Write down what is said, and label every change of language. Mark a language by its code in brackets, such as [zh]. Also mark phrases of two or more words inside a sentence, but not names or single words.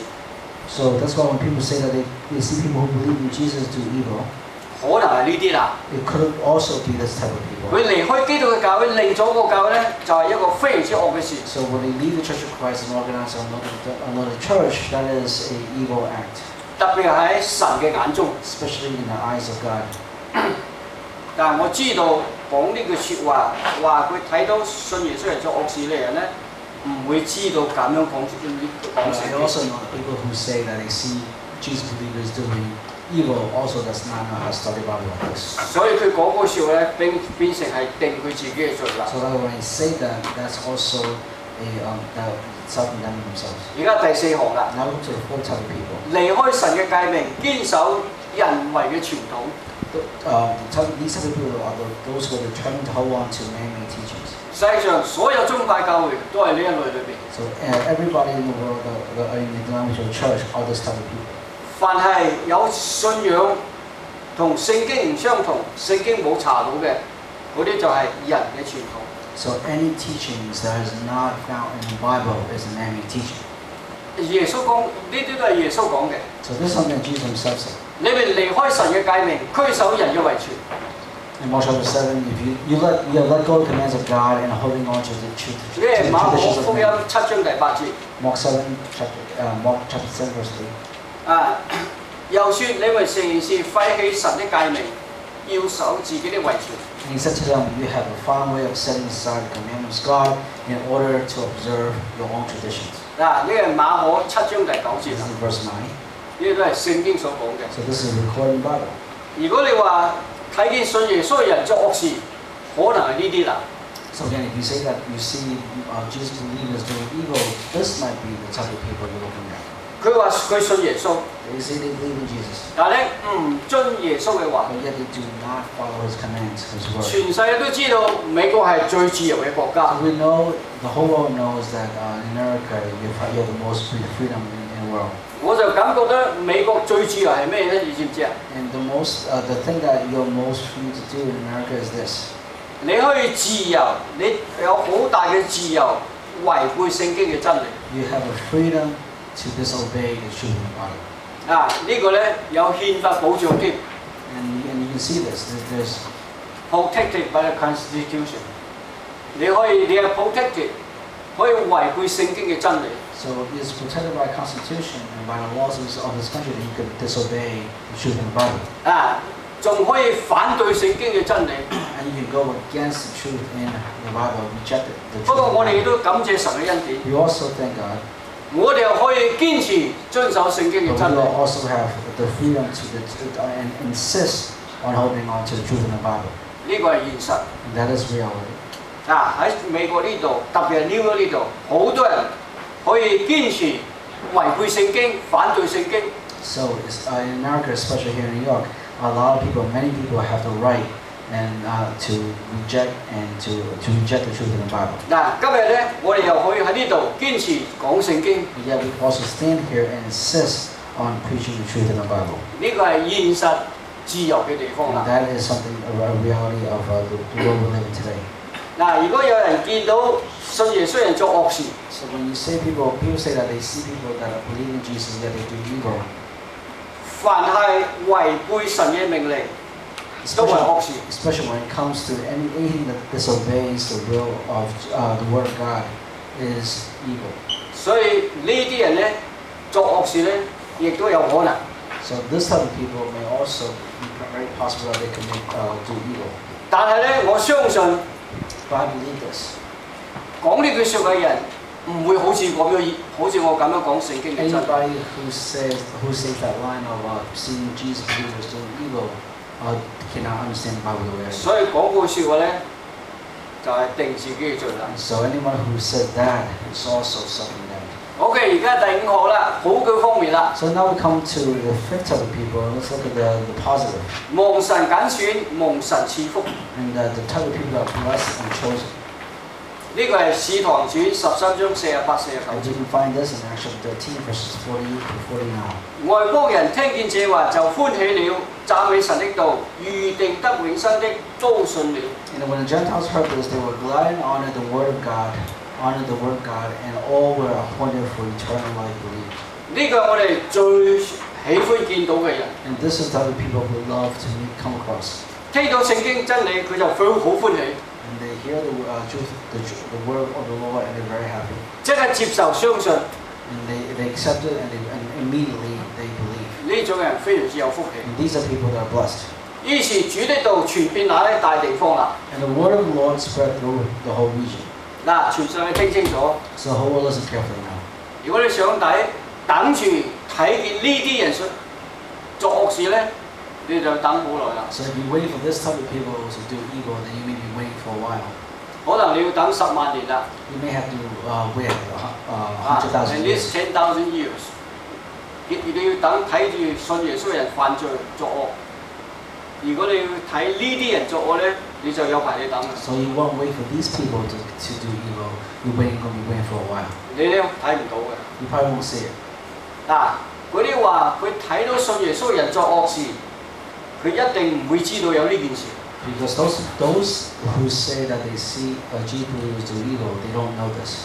[en] So that's why when people say that they see people who believe in Jesus do evil, [yue] 可能係呢啲啦。 [en] it could also be this type of people. [yue] 佢離開基督嘅教會，另咗個教會咧，就係一個非常之惡嘅事。 [en] So when they leave the Church of Christ and organize another church, that is an evil act. [yue] 特別喺神嘅眼中。 [en] especially in the eyes of God. [yue] 但係我知道講呢句説話，話佢睇到信耶穌人做惡事嘅人咧，唔會知道咁樣講 [en] I [yue] 聖經。 [en] also know people who say that they see Jesus believers doing evil also does not know how to study Bible like this. [yue] 所以佢講嗰句説話咧，變成係定佢自己嘅罪啦。 [en] So that when they say that, that's also that self-condemning themselves. [yue] 而家第4行啦， [en] Now to the fourth type of people. [yue] 離開神嘅誡命，堅守人為嘅傳統。 [en] These type of people are those who are determined to hold on to man-made teachings. [yue] 世界上所有宗派教會都係呢一類裏邊。 [en] So everybody in the world, in the denominational church, are this type of people. [yue] 凡係有信仰同聖經唔相同，聖經冇查到嘅，嗰啲就係人嘅傳統。 [en] So any teachings that is not found in the Bible is a man-made teaching. [yue] 耶穌講呢啲都係耶穌講嘅。 [en] So this is something that Jesus himself said. [yue] 你哋離開神嘅誡命，拘守人嘅遺傳。 [en] In Mark chapter 7, if you let go of the commands of God and holding on to the truth, [yue] 呢係馬可 [en] traditions [yue] 福 [en] of [yue] 音 [en] man. [yue] 7章第8節。 [en] Mark chapter 7 verse 3. [yue] 啊，又說你們誠然是廢棄神的誡命，要守自己的遺傳。 [en] And he said to them, you have a fine way of setting aside the commandments of God in order to observe your own traditions. [yue] 嗱，呢係馬可7章第9節 [en] This [yue] 啦， [en] is verse 9. [yue] 呢個都係聖經所講嘅。 [en] So this is recorded in the Bible. [yue] 如果你話睇見信耶穌嘅人做惡事，可能係呢啲啦。 [en] So again, if you say that you see Jesus believers doing evil, this might be the type of people you're looking at. [yue] 佢話佢信耶穌， [en] They say they believe in Jesus, [yue] 但係咧唔遵耶穌嘅話。 [en] but yet they do not follow his commands, his word. [yue] 全世界都知道美國係最自由嘅國家， [en] So we know, the whole world knows that in America you have the most freedom in the world. [yue] 我就感覺得美國最自由係咩咧？你知唔知啊？ [en] And the thing that you're most free to do in America is this. [yue] 你可以自由，你有好大嘅自由，違背聖經嘅真理。 [en] You have a freedom to disobey the truth of the Bible. [yue] 啊，呢個咧有憲法保障添 [en] And you can see this. There's ，protected by the Constitution。 [yue] 你係 protected，可以違背聖經嘅真理。 [en] So it's protected by the Constitution and by the laws of this country that you can disobey the truth of the Bible. [yue] 啊，仲可以反對聖經嘅真理。 [en] And you can go against the truth in the Bible, reject the [yue] 不 [en] truth [yue] 過 [en] of the [yue] 我哋亦 [en] Bible. [yue] 都感謝神嘅恩典， [en] We also thank God, [yue] 我哋又可以堅持遵守聖經嘅 [en] but [yue] 真 [en] we [yue] 理。 [en] will also have the freedom and insist on holding on to the truth in the Bible. [yue] 呢個係現實。 [en] And that is reality. [yue] 啊，喺美國呢度，特別係 New York 呢度，好多人可以堅持違背聖經、反對聖經。 [en] So in America, especially here in New York, many people have the right and to reject the truth in the Bible. [yue] 嗱，今日咧，我哋又可以喺呢度堅持講聖經， [en] But yet we also stand here and insist on preaching the truth in the Bible. [yue] 呢個係現實自由嘅地方 [en] And [yue] 啦。 [en] that is something, a reality of the world we live in today. [yue] 嗱，如果有人見到信耶穌人做惡事， [en] So when you say people say that they see people that believe in Jesus, yet they do evil, [yue] 凡係違背神嘅命令，都係惡事。 [en] especially when it comes to anything that disobeys the will of the Word of God, is evil. [yue] 所以呢啲人咧做惡事咧，亦都有可能。 [en] So this type of people may also be very possible that they can do evil. [yue] 但係咧，我相信 [en] But I believe this. [yue] 講呢句説話嘅人唔會好似我咁樣講聖經嘅真理。 [en] Anybody who says that line of seeing Jesus believers doing evil cannot understand the Bible the way I do. [yue] 所以講句説話咧，就係、定自己嘅罪啦。 [en] So anyone who says that is also self-condemned. [yue] OK，而家第5項啦，好嘅方面啦， [en] So now we come to the fifth type of people, and let's look at the positive. [yue] 蒙神揀選，蒙神賜福。 [en] And the type of people that are blessed and chosen. [yue] 呢個係《使徒行傳》13章48、49 [en] And you [yue] 節。 [en] can find this in Acts 13, verses 48 to 49. [yue] 外邦人聽見這話就歡喜了，讚美神的道，預定得永生的都信了。 [en] And when the Gentiles heard this, they were glad and honored the word of God, and all were appointed for eternal life believed. [yue] 呢個係我哋最喜歡見到嘅人。 [en] And this is the type of people we love to come across. [yue] 聽到聖經真理，佢就好歡喜， [en] And they hear the truth, the word of the Lord, and they're very happy. [yue] 即係接受相信， [en] And they accept it, and immediately they believe. [yue] 呢種人非常之有福氣。 [en] And these are people that are blessed. [yue] 於是主的道傳遍那啲大地方啦。 [en] And the word of the Lord spread through the whole region. [yue] 嗱，全世界聽清楚。 [en] So the whole world listen carefully now. [yue] 如果你想等住睇見呢啲人作惡事咧，你就等好耐啦。 [en] So if you wait for this type of people to do evil, then you may be waiting for a while. [yue] 可能你要等10萬年啦。 [en] You may have to wait ，at 100,000 least years. 10,000 years。 [yue] 你要等睇住信耶穌嘅人犯罪作惡。如果你要睇呢啲人作惡咧，你就有排你等啦。 [en] So you won't wait for these people to do evil. You're going to be waiting for a while. [yue] 你咧睇唔到嘅。 [en] You probably won't see it. [yue] 嗱，嗰啲話佢睇到信耶穌嘅人作惡事，佢一定唔會知道有呢件事。 [en] Because those who say that they see Jewish believers do evil, they don't know this.